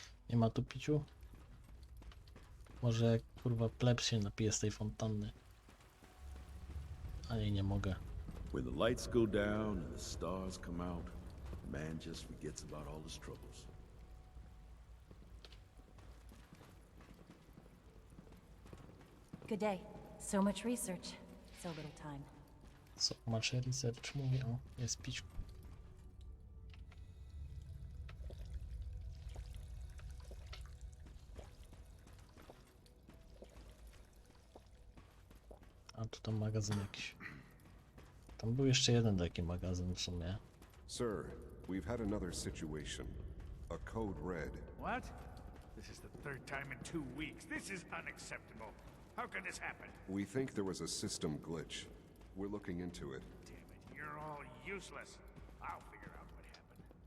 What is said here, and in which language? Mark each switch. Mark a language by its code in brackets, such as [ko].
[pl] Nie ma tu piciu? Może jak kurwa plebs się napije z tej fontanny. A nie mogę. [en] When the lights go down and the stars come out, man just forgets about all his troubles. Good day. So much research, so little time. So much research, [pl] mówię, o, jest pićku. A tu tam magazyn jakiś. Tam był jeszcze jeden taki magazyn w sumie. [en] Sir, we've had another situation. A code red. What? This is the third time in 2 weeks. This is unacceptable. How could this happen? We think there was a system glitch. We're looking into it. Damn it, you're all useless. I'll figure out what happened.